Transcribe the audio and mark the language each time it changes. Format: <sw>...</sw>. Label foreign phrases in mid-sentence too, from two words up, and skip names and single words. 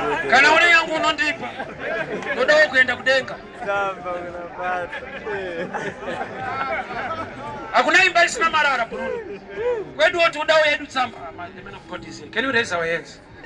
<sn>Kana une yangu unondipa, ndodawo kuenda kudenga. Hakuna imba isina marara, Bruno. Kwedu woti udawo yedu tsamba.</sn> <en>The man of God is here. Can you raise our hands?</en>